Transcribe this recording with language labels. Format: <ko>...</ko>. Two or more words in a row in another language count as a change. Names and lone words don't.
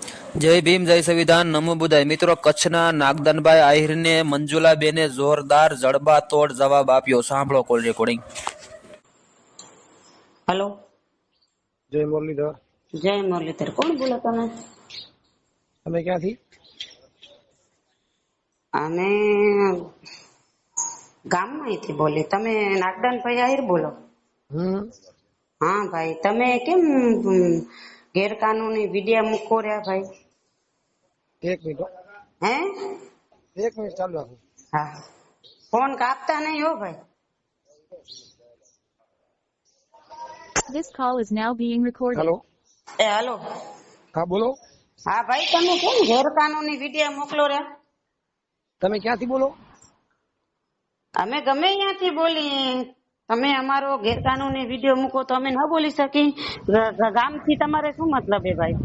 <gu>જય ભીમ જય સંવિધાન નમો બુધાય મિત્રો કચ્છના નાગદનભાઈ આહિરને મંજુલાબેને જોરદાર જડબાતોડ જવાબ આપ્યો સાંભળો કોલ રેકોર્ડિંગ हेलो જય મુરલીધર જય મુરલીધર કોણ બોલો તમે તમે ક્યાંથી અમે ગામમાંથી બોલી તમે નાગદાનભાઈ આહિર બોલો હા ભાઈ તમે કેમ ગેરકાનૂની વિડિયા મૂકો રહ્યા ભાઈ એક મિનિટ હે એક મિનિટ ચાલુ રાખો હા ફોન કાપતા નહીં હો ભાઈ</gu> <en>This call is now being recorded.</en> <gu>હેલો એ હાલો હા બોલો હા ભાઈ તમે કેમ ગેરકાનૂની વિડિયા મોકલો રહ્યા તમે ક્યાંથી બોલો અમે ગમે ત્યાંથી બોલી તમે અમારો ગેરકાનૂની વિડિયો મૂકો તો અમે ન બોલી શકી ગામથી તમારે શું મતલબ હે ભાઈ</gu>